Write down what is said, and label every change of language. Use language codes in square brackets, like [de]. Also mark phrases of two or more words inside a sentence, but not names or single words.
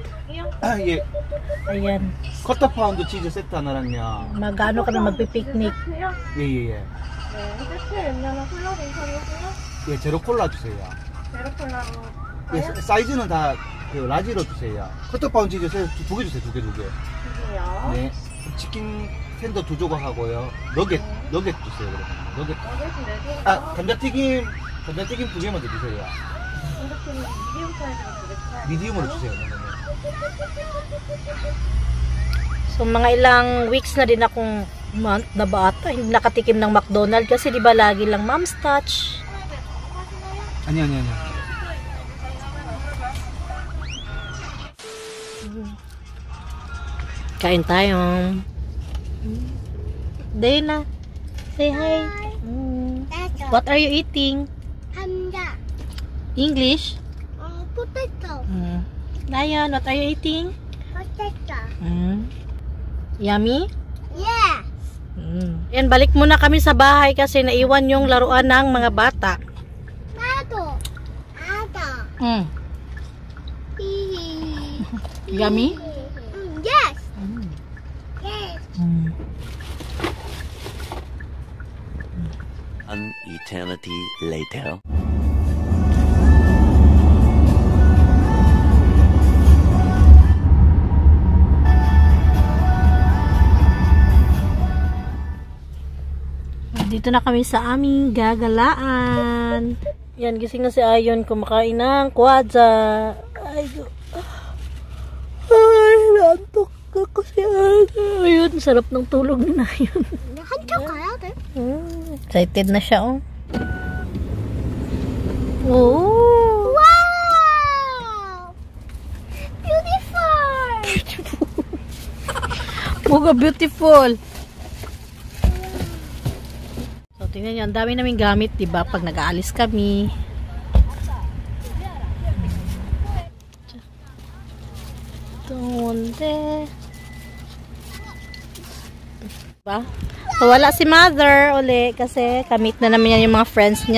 [ko] Ah, 예. [tl] Ayan. [ko] 커터 파운드 치즈 세트 하나랑요. [tl] Mag-ano kami, magpipiknik. [ko] 예, 예, 예. 예, 제로 콜라 주세요. 제로 콜라로. 예, 사이즈는 다 그 라지로 주세요. 커터 파운드 치즈 세트 두 개 주세요, 두 개. 두개요. 네. 치킨 텐더 2조각 하고요. 너겟 주세요, 그러면. 너겟. 아, 감자튀김 2개만 더 주세요. 감자튀김 미디움 사이즈로 주겠어요. 미디움으로 주세요. 네. [tl] So, mga ilang weeks na din akong month na bata, hindi nakatikim ng McDonald's kasi di ba lagi lang Mom's Touch. [ko] 아니. [tl] Kain tayo. [en] Dana, say hi. What are you eating? [ko] 감자. [en] English? [ko] 포테토. [en] Dayan, what are you eating? [ko] 포테토. [en] Yummy? Yeah. [tl] Yan, balik muna kami sa bahay kasi naiwan yung laruan ng mga bata. [ko] 나도. [en] Yummy? Yes. Yes. An eternity later. [tl] Dito na kami sa aming gagalaan. Yan, gising na si Ayon kumakain ng kwadza. Ay, naantok ako si Ayon. Sarap ng tulog ni Ayon. [ko] 한쪽 가야 돼? [tl] Excited na siya, [en] oh. Oh! Wow! Beautiful! Muga beautiful. [tl] So, tingnan nyo, ang dami naming gamit, diba? Pag nag-aalis kami. Donde? Diba? So, wala si mother uli kasi kamit na naman yan yung mga friends niya.